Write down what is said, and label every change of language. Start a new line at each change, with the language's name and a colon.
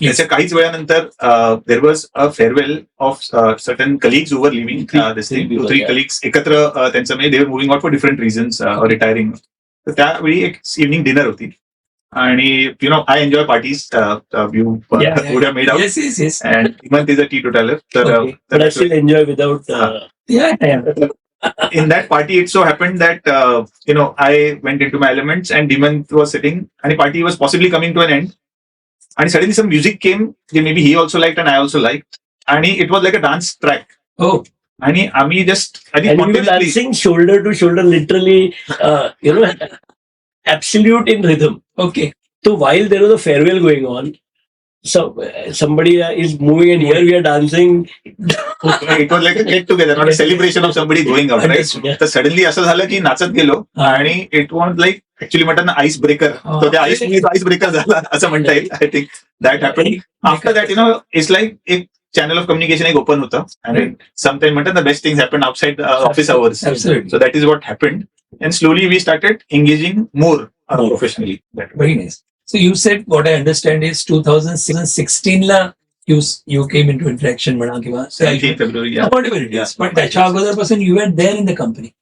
Marathi: त्याच्या काहीच वेळानंतर
English: there was a farewell of certain colleagues who were leaving this thing. Three people, Three yeah. colleagues
Marathi: एकत्र त्यांचं म्हणजे
English: they were moving out for different reasons or retiring.
Marathi: तर त्यावेळी एक इव्हनिंग डिनर होती आणि
English: I enjoy parties. You would have made out. Yes. And Hemant is a teetotaler. Okay. But I still enjoy without. Yeah. In that party, it so happened that I went into my elements and Hemant was sitting, and the party was possibly coming to an end. And suddenly some music came. Maybe he also liked and I also liked, and it was like a dance track. Oh. And आम्ही just And we were dancing shoulder to shoulder, literally, absolute in rhythm. Okay. So while there was a farewell going on, so somebody is moving and here we are dancing. it was like a get together, not a celebration of somebody going out, right? Yeah.
Marathi: तर suddenly असं झालं की नाचत गेलो आणि
English: it was like actually
Marathi: म्हणतात ना ice breaker. तर त्या आईस ब्रेकर झाला असं म्हणता येईल.
English: I think that happen. After that it's like एक channel of communication एक open
Marathi: होतं आणि
English: Sometime म्हणतात the best things happen outside office hours. Absolutely. So that is what happened. And slowly we started engaging more professionally. Very nice. So you said what I understand is 2016 ला you came into interaction
Marathi: म्हणा किंवा
English: 17th February. Yeah. whatever it is. But
Marathi: त्याच्या अगोदरपासून
English: you were there in the company.